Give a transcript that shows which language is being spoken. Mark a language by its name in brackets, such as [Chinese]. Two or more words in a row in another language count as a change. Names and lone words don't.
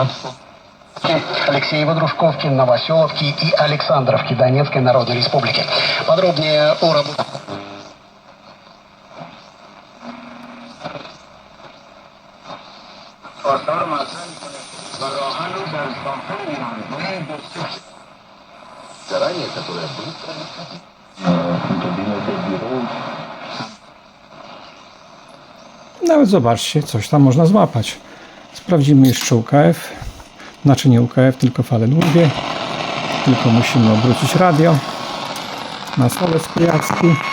[Russian] Алексеева, Дружковки, Новоселовки и Александровки Донецкой Народной Республики. Подробнее о работе. Заранее, которая быстро... [Polish] Nawet zobaczcie, coś tam można złapać. Sprawdzimy jeszcze UKF. Znaczy nie UKF, tylko fale długie. Tylko musimy obrócić radio na stolec pijacki.